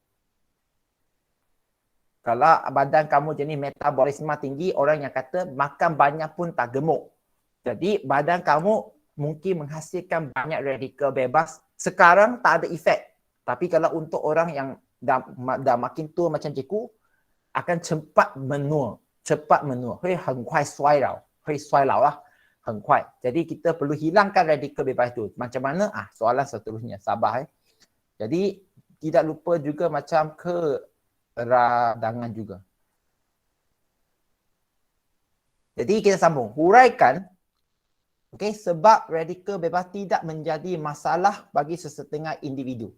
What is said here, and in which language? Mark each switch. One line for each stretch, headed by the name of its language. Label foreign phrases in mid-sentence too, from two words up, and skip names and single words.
Malay: Kalau badan kamu jenis metabolisme tinggi, orang yang kata makan banyak pun tak gemuk. Jadi badan kamu mungkin menghasilkan banyak radikal bebas. Sekarang tak ada efek. Tapi kalau untuk orang yang dah makin tua macam cikgu, akan cepat menua. Hui,
Chinese: 很快衰老. Hui, 衰老lah. 很快.
Malay: Jadi kita perlu hilangkan radikal bebas itu. Macam mana? Soalan seterusnya. Sabar. Jadi tidak lupa juga macam radangan juga. Jadi kita sambung. Huraikan, okey, sebab radikal bebas tidak menjadi masalah bagi sesetengah individu.